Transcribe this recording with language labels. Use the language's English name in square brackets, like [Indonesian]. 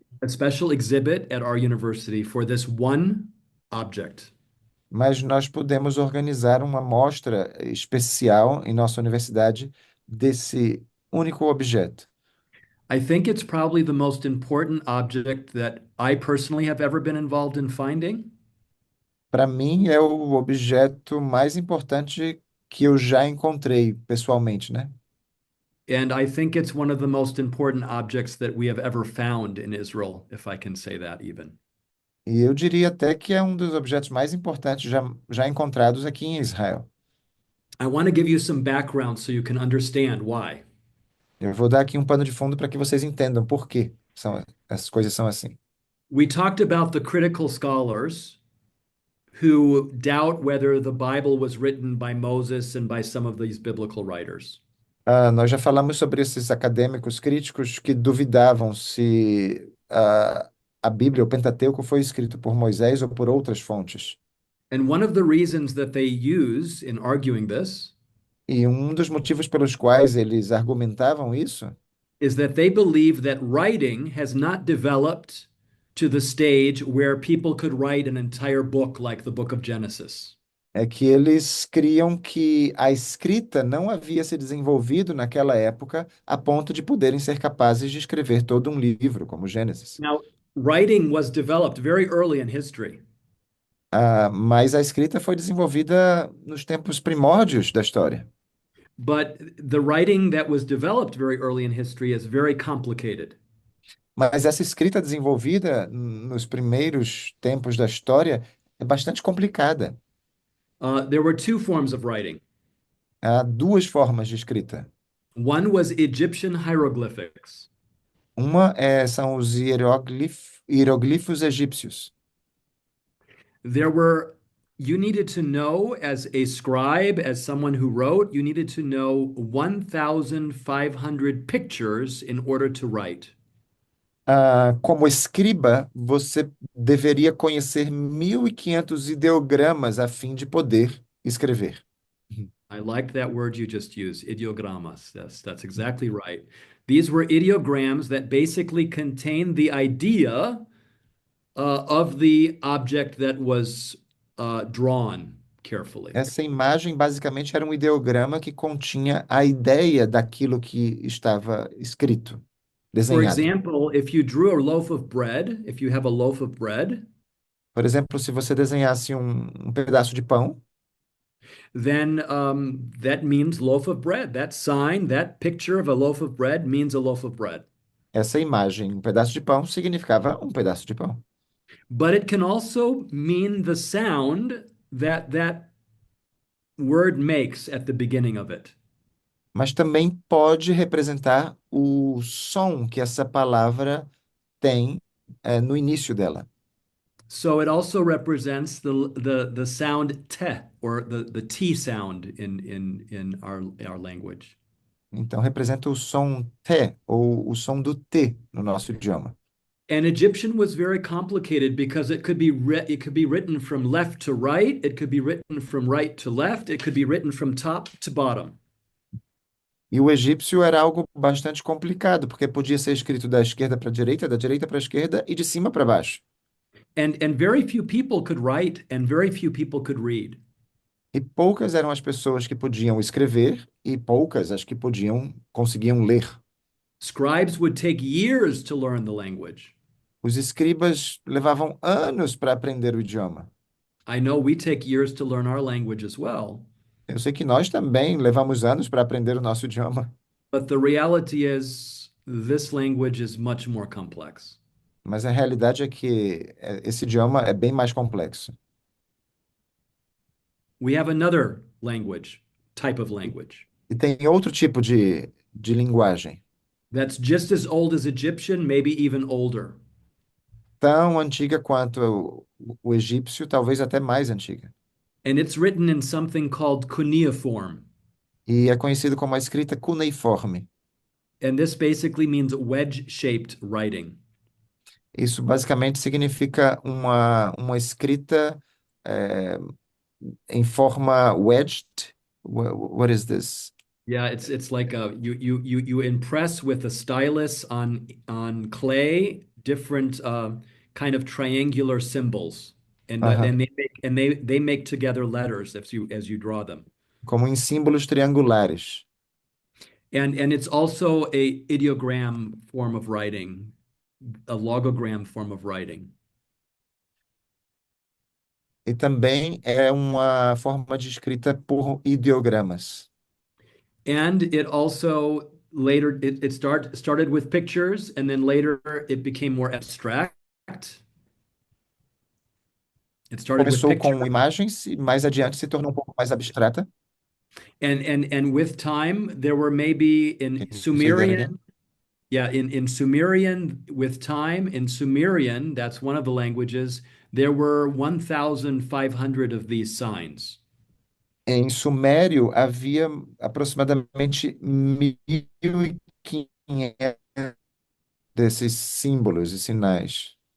[English] a special exhibit at our university for this one object. [Portuguese] mas nós podemos organizar uma mostra especial em nossa universidade desse único objeto. [English] I think it's probably the most important object that I personally have ever been involved in finding. [Portuguese] Para mim, é o objeto mais importante que eu já encontrei pessoalmente, né? [English] And I think it's one of the most important objects that we have ever found in Israel, if I can say that even. [Portuguese] E eu diria até que é um dos objetos mais importantes já encontrados aqui em Israel. [English] I want to give you some background so you can understand why. [Portuguese] Eu vou dar aqui um pano de fundo para que vocês entendam por que essas coisas são assim. [English] We talked about the critical scholars who doubt whether the Bible was written by Moses and by some of these biblical writers. [Portuguese] Nós já falamos sobre esses acadêmicos críticos que duvidavam se a Bíblia, o Pentateuco, foi escrito por Moisés ou por outras fontes. [English] And one of the reasons that they use in arguing this [Portuguese] E um dos motivos pelos quais eles argumentavam isso [English] is that they believe that writing has not developed to the stage where people could write an entire book like the book of Genesis. [Portuguese] é que eles criam que a escrita não havia se desenvolvido naquela época a ponto de poderem ser capazes de escrever todo um livro, como Gênesis. [English] Now, writing was developed very early in history. [Portuguese] Mas a escrita foi desenvolvida nos tempos primórdios da história. [English] But the writing that was developed very early in history is very complicated. [Portuguese] Mas essa escrita desenvolvida nos primeiros tempos da história é bastante complicada. [English] There were two forms of writing. [Portuguese] Há duas formas de escrita. [English] One was Egyptian hieroglyphics. [Portuguese] São os hieroglifos egípcios. [English] There were, you needed to know as a scribe, as someone who wrote, you needed to know 1,500 pictures in order to write. [Portuguese] Como escriba, você deveria conhecer 1.500 ideogramas a fim de poder escrever. [English] I like that word you just used, ideogrammas. That's exactly right. These were ideograms that basically contained the idea of the object that was drawn carefully. [Portuguese] Essa imagem basicamente era um ideograma que continha a ideia daquilo que estava escrito, [English] For [Portuguese] desenhado. [English] example, if you drew a loaf of bread, if you have a loaf of bread, [Portuguese] Por exemplo, se você desenhasse um pedaço de pão, [English] then that means loaf of bread. That sign, that picture of a loaf of bread means a loaf of bread. [Portuguese] essa imagem, um pedaço de pão, significava um pedaço de pão. [English] But it can also mean the sound that that word makes at the beginning of it. [Portuguese] Mas também pode representar o som que essa palavra tem, no início dela. [English] So it also represents the sound te, or the T sound in our language. [Portuguese] Então, representa o som T, ou o som do T no nosso idioma. [English] And Egyptian was very complicated because it could be written from left to right, it could be written from right to left, it could be written from top to bottom. [Portuguese] E o egípcio era algo bastante complicado, porque podia ser escrito da esquerda para a direita, da direita para a esquerda e de cima para baixo. [English] And very few people could write and very few people could read. [Portuguese] E poucas eram as pessoas que podiam escrever e poucas as que conseguiam ler. [English] Scribes would take years to learn the language. [Portuguese] Os escribas levavam anos para aprender o idioma. [English] I know we take years to learn our language as well. [Portuguese] Eu sei que nós também levamos anos para aprender o nosso idioma, [English] But the reality is, this language is much more complex. [Portuguese] mas a realidade é que esse idioma é bem mais complexo. [English] We have another language, type of language, [Portuguese] E tem outro tipo de linguagem, [English] that's just as old as Egyptian, maybe even older. [Portuguese] tão antiga quanto o egípcio, talvez até mais antiga. [English] And it's written in something called cuneiform. [Portuguese] E é conhecido como a escrita cuneiforme. [English] And this basically means wedge-shaped writing. [Portuguese] Isso basicamente significa uma escrita em forma wedged. [English] What is this? Yeah, it's like you impress with a stylus on clay different kind of triangular symbols, and Aham. they make together letters as you draw them. [Portuguese] Como em símbolos triangulares. [English] And it's also a ideogram form of writing, a logogram form of writing. [Portuguese] E também é uma forma de escrita por ideogramas. [English] And it also later it started with pictures, and then later it became more abstract. It started with [Portuguese] Começou [English] picture, [Portuguese] com imagens e mais adiante se tornou um pouco mais abstrata. [English] and with time, there were maybe in Can you say that again? Sumerian, yeah, in Sumerian, with time, in Sumerian, that's one of the languages, there were 1,500 of these signs. [Portuguese] Em Sumério havia aproximadamente 1.500 desses símbolos e sinais.